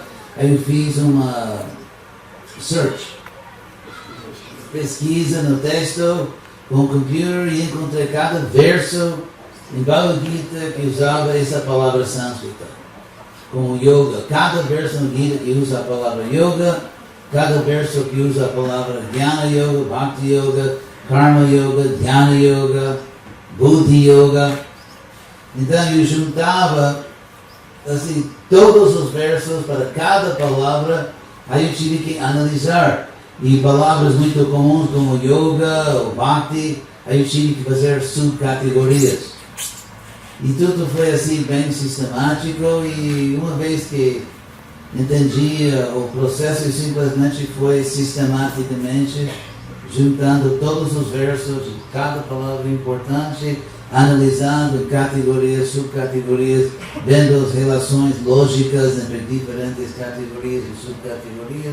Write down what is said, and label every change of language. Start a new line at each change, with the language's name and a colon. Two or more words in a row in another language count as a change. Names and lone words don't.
Portuguese: Aí eu fiz uma search, pesquisa no texto com o computer e encontrei cada verso em Bhagavad Gita que usava essa palavra sânscrita, como yoga. Cada verso no Gita que usa a palavra yoga, cada verso que usa a palavra Jnana Yoga, Bhakti Yoga, Karma Yoga, Dhyana Yoga, Buddhi Yoga. Então eu juntava assim, todos os versos para cada palavra, aí eu tive que analisar. E palavras muito comuns como Yoga ou Bhakti, aí eu tive que fazer subcategorias. E tudo foi assim bem sistemático, e uma vez que entendi o processo, eu simplesmente foi sistematicamente juntando todos os versos de cada palavra importante, analisando categorias, subcategorias, vendo as relações lógicas entre diferentes categorias e subcategorias.